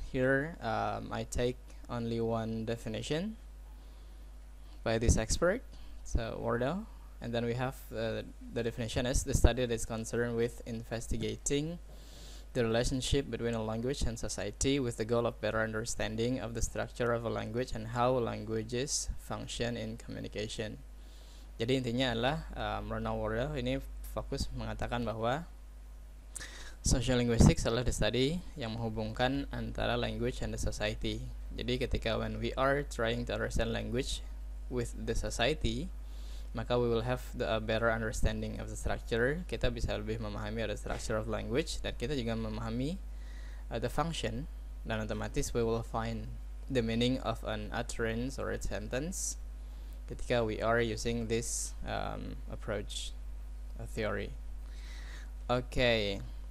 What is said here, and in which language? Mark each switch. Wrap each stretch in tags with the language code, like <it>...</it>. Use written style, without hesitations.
<en>Here I take only one definition by this expert, so Wardo, and then we have the definition is the study that is concerned with investigating the relationship between a language and society with the goal of better understanding of the structure of a language and how languages function in communication.</en> <id>Jadi intinya adalah Ronald Wardo ini fokus mengatakan bahwa social linguistics adalah</id> <en>the study</en> <id>yang menghubungkan antara</id> <en>language and the society.</en> <id>Jadi ketika</id> <en>when we are trying to understand language with the society,</en> <id>maka</id> <en>we will have a better understanding of the structure.</en> <id>Kita bisa lebih memahami</id> <en>the structure of language</en> <id>dan kita juga memahami</id> <en>the function,</en> <id>dan otomatis</id> <en>we will find the meaning of an utterance or a sentence</en> <id>ketika</id> <en>we are using this approach, theory. Okay.</en>